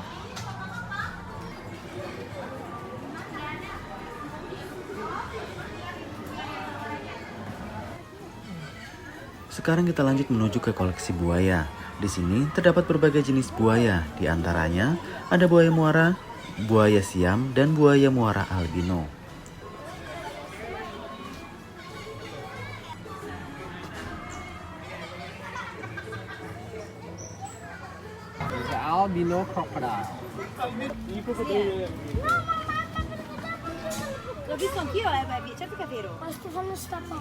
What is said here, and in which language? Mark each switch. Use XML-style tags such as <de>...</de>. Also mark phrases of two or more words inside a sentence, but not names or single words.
<id>Sekarang kita lanjut menuju ke koleksi buaya. Di sini terdapat berbagai jenis buaya, di antaranya ada buaya muara, buaya siam, dan buaya muara albino.</id> <en>Albino crocodile.</en> <it>L'ho visto anch'io, beh, certo che è vero. Ma Stefano sta</it>